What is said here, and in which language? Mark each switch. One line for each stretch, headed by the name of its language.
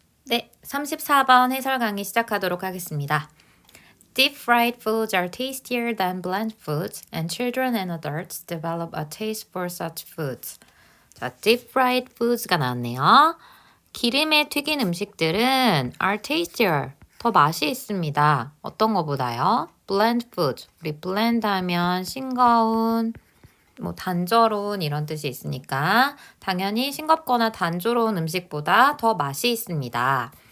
Korean: 네, 34번 해설 강의 시작하도록 하겠습니다.
English: Deep fried foods are tastier than bland foods, and children and adults develop a taste for such foods.
Korean: 자, deep fried foods가 나왔네요. 기름에 튀긴 음식들은
English: are tastier,
Korean: 더 맛이 있습니다. 어떤 거보다요? bland food, 우리 blend 하면 싱거운, 단조로운 이런 뜻이 있으니까 당연히 싱겁거나 단조로운 음식보다 더 맛이 있습니다.